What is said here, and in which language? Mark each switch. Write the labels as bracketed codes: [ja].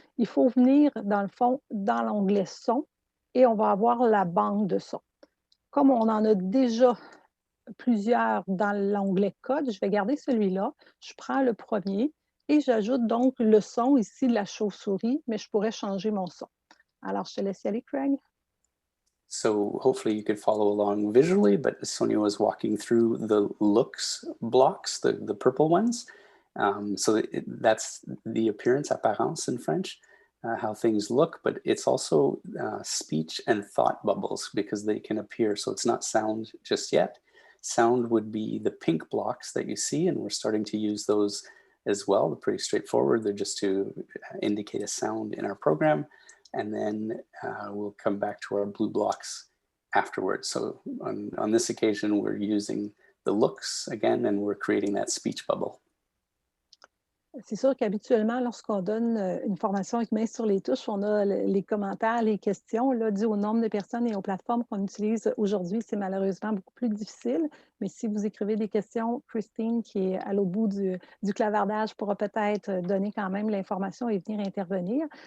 [fr] Il faut venir, dans le fond, dans l'onglet son et on va avoir la banque de son. Comme on en a déjà plusieurs dans l'onglet code, je vais garder celui-là. Je prends le premier et j'ajoute donc le son ici de la chauve-souris, mais je pourrais changer mon son. Alors, je te laisse y aller, Craig. [en] So hopefully you could follow along visually, but Sonia was walking through the looks blocks, the purple ones. So that's the appearance, apparence in French, how things look, but it's also speech and thought bubbles because they can appear. So it's not sound just yet. Sound would be the pink blocks that you see, and we're starting to use those as well. They're pretty straightforward. They're just to indicate a sound in our program. And then we'll come back to our blue blocks afterwards. So on this occasion, we're using the looks again, and we're creating that speech bubble. [fr] C'est sûr qu'habituellement, lorsqu'on donne une formation avec main sur les touches, on a les commentaires, les questions. Là, dû au nombre de personnes et aux plateformes qu'on utilise aujourd'hui, c'est malheureusement beaucoup plus difficile. Mais si vous écrivez des questions, Christine, qui est à l'autre bout du clavardage, pourra peut-être donner quand même l'information et venir intervenir.